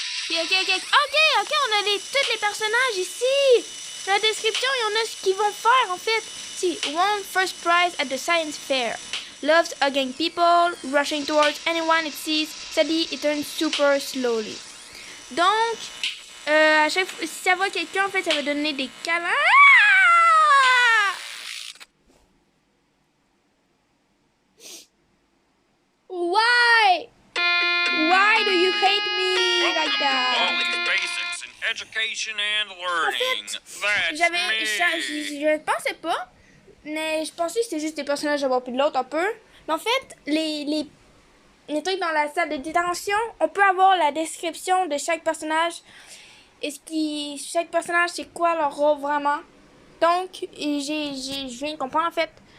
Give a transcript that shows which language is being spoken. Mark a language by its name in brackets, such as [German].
[French] Ok, on a tous les personnages ici. Dans la description, il y en a ce qu'ils vont faire en fait. [English] Si, won first prize at the science fair. Loves hugging people, rushing towards anyone it sees. Sadly, it turns super slowly. [French] Donc, à chaque fois, si ça voit quelqu'un, en fait, ça va donner des câlins. Ah! [English] Why? Why do you hate me like that? All these basics in education and learning. That's [French] Je pensais pas, mais je pensais que c'était juste des personnages d'avoir plus de l'autre un peu. Mais en fait, les trucs dans la salle de détention, on peut avoir la description de chaque personnage. Chaque personnage, c'est quoi leur rôle vraiment. Donc, je viens de comprendre en fait.